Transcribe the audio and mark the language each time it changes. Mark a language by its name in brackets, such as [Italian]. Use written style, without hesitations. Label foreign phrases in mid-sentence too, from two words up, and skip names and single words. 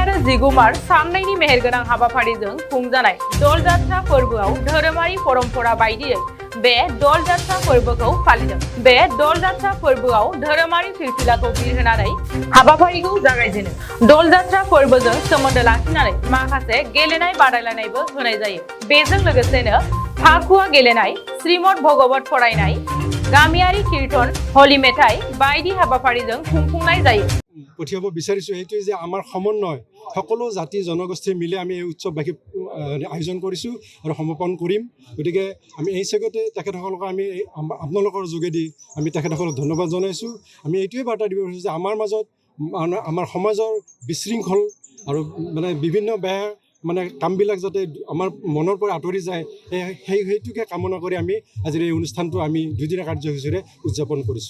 [Bodo] आरो 19 मार्च साननैनि मेहेरगोनां हाबाफारिजों खुंजानाय दल जात्रा फोरबोआव धोरोमारि परम्परा बायदियै बे दल जात्रा फोरबोखौ फालिदों बे दल जात्रा फोरबोआव धोरोमारि फिरफिलाखौ बिरहोनानै हाबाफारिखौ जागायजेनो दल जात्रा फोरबोजों सोमोन्दो लाखिनानै माखासे गेलेनाय बादायलायनायबो होनाय जायो बेजों लोगोसेनो फाखुवा गेलेनाय श्रीमद भगवत फरायनाय गामियारि कीर्तन हलि मेथाइ बायदि हाबाफारिजों खुंफुंनाय जायो [Assamese] পঠিয়াব বিচাৰিছোঁ এইটোৱে যে আমাৰ সমন্বয় সকলো জাতি জনগোষ্ঠী মিলি আমি এই উৎসৱবাসী আয়োজন কৰিছোঁ আৰু সমাপন কৰিম গতিকে আমি এই চেগতে তেখেতসকলক আমি আপোনালোকৰ যোগেদি আমি তেখেতসকলক ধন্যবাদ জনাইছোঁ আমি এইটোৱে বাৰ্তা দিব বিচাৰিছোঁ যে আমাৰ মাজত আমাৰ সমাজৰ বিশৃংখল আৰু মানে বিভিন্ন বেয়া মানে কামবিলাক যাতে আমাৰ মনৰ পৰা আঁতৰি যায় সেইটোকে কামনা কৰি আমি আজিৰ এই অনুষ্ঠানটো আমি দুদিনীয়া কাৰ্যসূচীৰে উদযাপন কৰিছোঁ